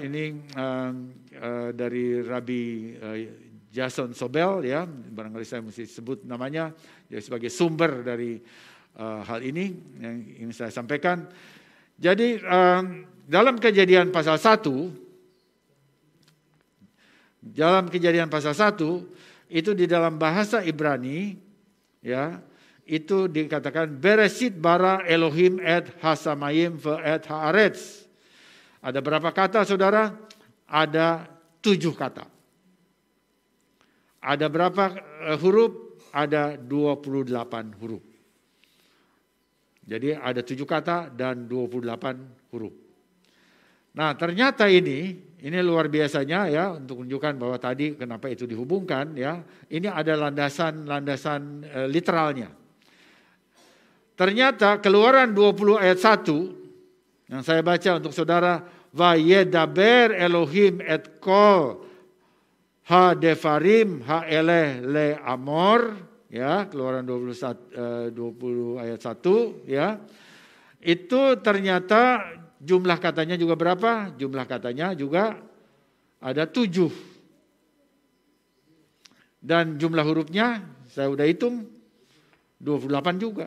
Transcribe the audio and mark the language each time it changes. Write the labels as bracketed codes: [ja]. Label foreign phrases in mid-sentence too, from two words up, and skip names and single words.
[id] Ini dari Rabi Jason Sobel ya, barangkali saya mesti sebut namanya ya, sebagai sumber dari hal ini yang ingin saya sampaikan. Jadi dalam Kejadian pasal 1, itu di dalam bahasa Ibrani ya, itu dikatakan [he] בראשית ברא אלהים את השמים ואת הארץ. [id] Ada berapa kata saudara? Ada 7 kata. Ada berapa huruf? Ada 28 huruf. Jadi ada 7 kata dan 28 huruf. Nah, ternyata ini luar biasanya ya, untuk menunjukkan bahwa tadi kenapa itu dihubungkan ya. Ini ada landasan literalnya. Ternyata Keluaran 20 ayat 1 yang saya baca untuk saudara, [he] וידבר אלהים את כל הדברים האלה לאמר [id] ya, Keluaran 20 ayat 1 ya. Itu ternyata jumlah katanya juga berapa? Jumlah katanya juga ada 7. Dan jumlah hurufnya saya udah hitung 28 juga.